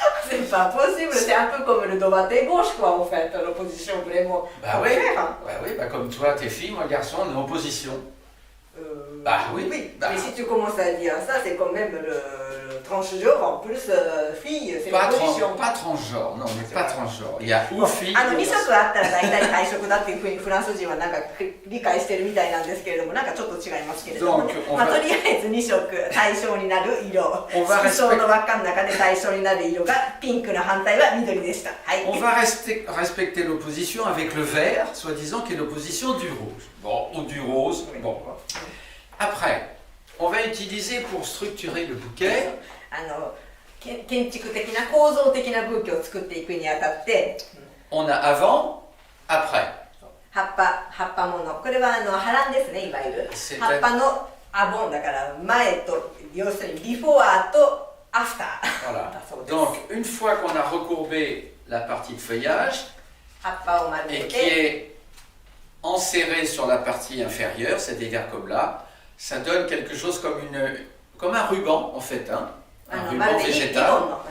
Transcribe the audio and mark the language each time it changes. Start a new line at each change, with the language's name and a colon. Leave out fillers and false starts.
French: C'est pas possible, c'est un peu comme le droite et gauche, quoi, en fait, l'opposition vraiment. Bah oui, bah comme toi, tes filles, moi garçon, on est en opposition. Bah oui. Bah. Mais si tu commences à dire ça, c'est quand même le transgenre, en plus, fille, c'est l'opposition. Pas transgenre, non, mais pas transgenre. Il y a ou fille.
Japanese: 2色あったら大体対色だっていうふうにフランス人はなんか理解してるみたいなんですけれども、なんかちょっと違いますけれどもね。まあとりあえず2色対象になる色。色相の輪っかの中で対象になる色がピンクの反対は緑でした。はい。
French: On va respecter l'opposition avec le vert, soi-disant, qui est l'opposition du rouge. Bon, ou du rose. Bon. Après, on va utiliser pour structurer le bouquet.
Japanese: 建築的な構造的なブーケを作っていくにあたって、
French: on a avant, après.
Japanese: 葉っぱもの、これは波乱ですね、いわゆる。葉っぱのアボンだから前と、要するにビフォアとアフター。
French: Voilà. Donc, une fois qu'on a recourbé la partie de feuillage, et qui est enserrée sur la partie inférieure, c'est-à-dire comme là, ça donne quelque chose comme un ruban en fait, hein, un ruban végétal.